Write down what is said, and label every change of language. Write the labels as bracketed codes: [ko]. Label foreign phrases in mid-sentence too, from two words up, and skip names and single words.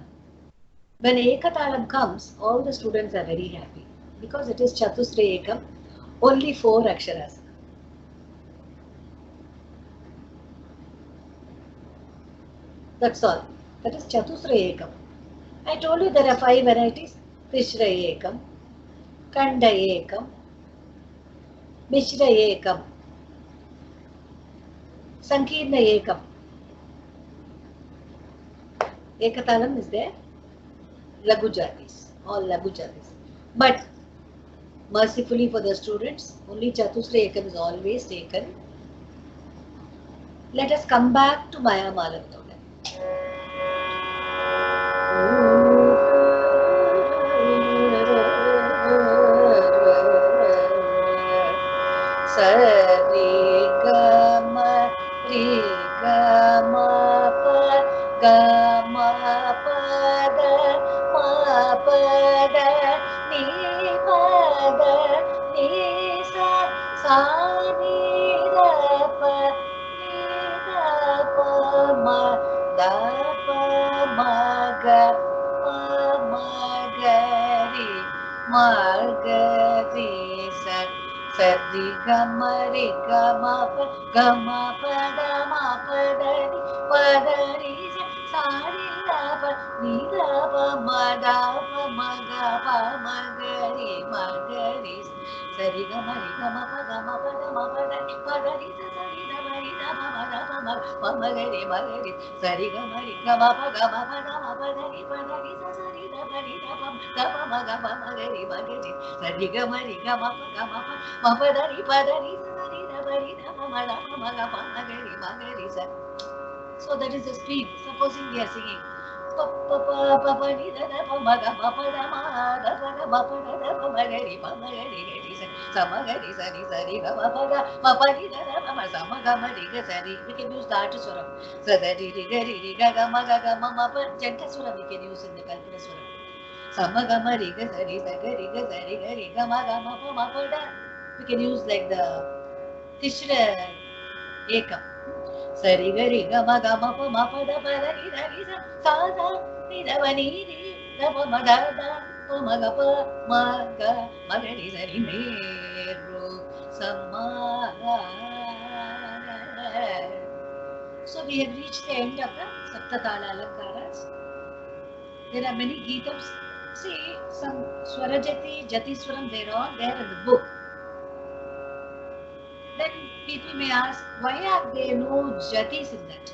[en] When Ekatalam comes, all the students are very happy because it is Chatusra Ekam, only 4 aksharas. That's all. That is Chatusra Ekam. I told you there are 5 varieties: Tishra Ekam, Kanda Ekam, Mishra Ekam, Sankirna Ekam. Ekatalam is there, Lagu Jatis, all Lagu Jatis. But mercifully for the students, only Chatusra Ekam is always taken. Let us come back to Maya Malavitoga. Sa ri ga ma pa ga ma pa da ni pa da ni sa ni da pa ma da pa ma ga ri sa sa ri ga ma pa da ni sa ri da pa ni da pa ma da pa ma ga ri sa ri ga ma pa da ni pa da ni sa ri da ma da pa ma ga ri sa ri ga ma pa da ni sa sa ri da pa ma ga ri sa ri ga ma pa da ni sa ri da pa ma ga ri sa. So that is the speed. Supposing we are singing pa ni da pa ma ga pa da ma da pa ma ga ri sa ma ga ri sa ri ga ma pa ni da pa ma sa ma ga ma ri ga sa ri. We can use that swaram. Sa da ri ga ma pa janta swaram we can use in the Kalpana swaram. Sa ma ga ma ri ga sa ri ga ma pa da. We can use like the Tishra Ekam. Sa ri ga ma pa da ni sa sa ni da pa ni da pa ma da pa ma ga ri sa ri me ro sa ma. So we have reached the end of the Saptatala Alankaras. There are many Geetams. See, some Swarajati, Jatiswaram, they are all there in the book. Then people may ask, why are there no Jatis in that?